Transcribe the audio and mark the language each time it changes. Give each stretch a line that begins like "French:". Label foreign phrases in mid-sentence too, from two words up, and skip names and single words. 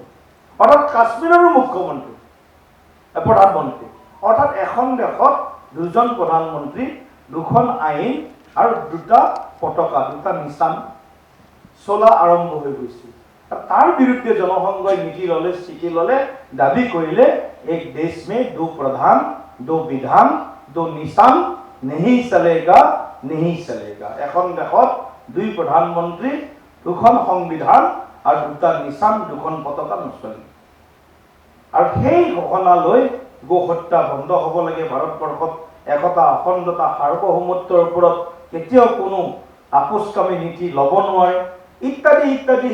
Assamese: অৰ্থাৎ কাশ্মীৰৰো মুখ্যমন্ত্ৰী, প্ৰধানমন্ত্ৰী, অৰ্থাৎ এখন দেশত দুজন প্ৰধানমন্ত্ৰী, দুখন আইন আৰু দুটা পতাকা, দুটা নিচান চলা আৰম্ভ হৈ গৈছিল। তাৰ বিৰুদ্ধে জনসংঘই নীতি ল'লে, স্থিতি ল'লে, দাবী কৰিলে
Hindi: एक देश में दो प्रधान, दो विधान, दो निशान नहीं चलेगा।
Assamese: এখন দেশত দুই প্ৰধানমন্ত্ৰী, দুখন সংবিধান আৰু দুটা নিচান, দুখন পতাকা নচলে। আৰু সেই ঘোষণা লৈ গো হত্যা বন্ধ হ'ব লাগে। ভাৰতবৰ্ষত একতা, অখণ্ডতা, সাৰ্বভৌমত্বৰ ওপৰত কেতিয়াও কোনো আপোচকামী নীতি ল'ব নোৱাৰে, ইত্যাদি ইত্যাদি।